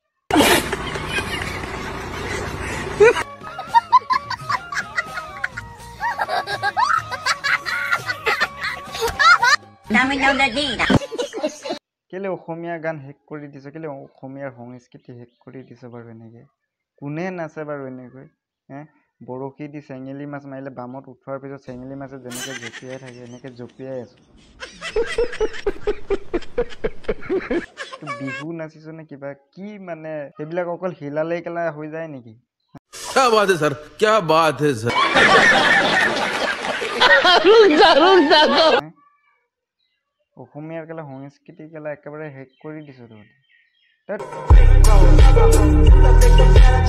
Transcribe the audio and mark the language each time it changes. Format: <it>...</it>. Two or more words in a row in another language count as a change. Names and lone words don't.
<as>কেলে অসমীয়া গান হেক কৰি দিছে কেলে অসমীয়াৰ সংস্কৃতি হেক কৰি দিছে বাৰু এনেকে কোনে নাচে বাৰু এনেকৈ বৰশী দি চেঙেলি মাছ মাৰিলে বামত উঠোৱাৰ পিছত চেঙেলি মাছে যেনেকে জঁপিয়াই থাকে এনেকে জঁপিয়াই আছো বিহু নাচিছ নে কিবা কি মানে সেইবিলাক অকল হিলালেই কেলা হৈ যায় নেকি</as> <hi>क्या बात है सर क्या बात है सर</hi> <as>অসমীয়াৰ কেলা সংস্কৃতি কেলা একেবাৰে হেক কৰি দিছো তহঁতে</as>